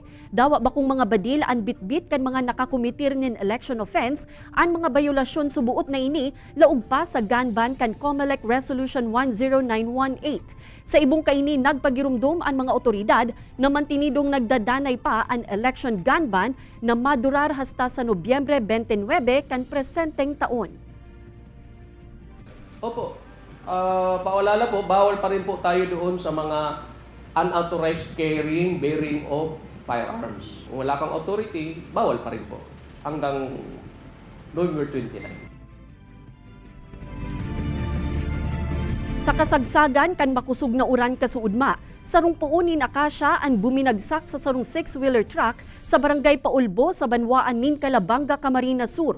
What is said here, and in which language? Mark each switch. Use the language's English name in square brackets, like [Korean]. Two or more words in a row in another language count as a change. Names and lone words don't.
[Bikol] Dawa bakong mga badil ang bitbit kan mga nakakumitir ng [English] election offense, [Bikol] ang mga violasyon subuot na ini laog pa sa [English] gun ban [Bikol] kan COMELEC Resolution 10918. Sa ibong kaini, nagpagirumdum ang mga otoridad na mantinidong nagdadanay pa ang [English] election gun ban [Bikol] na madurar hasta sa Nobyembre 29 kan presenteng taon. [Filipino] Opo, paalala po, bawal pa rin po tayo doon sa mga [English] unauthorized carrying, bearing of firearms. [Filipino] Kung wala kang authority, bawal pa rin po hanggang November 29. [Bikol] Sa kasagsagan kan makusog na uran kasuudma, sarong puunin akasya ang buminagsak sa sarong 6-wheeler truck sa barangay Paulbo sa Banwaan nin Calabanga, Camarines Sur.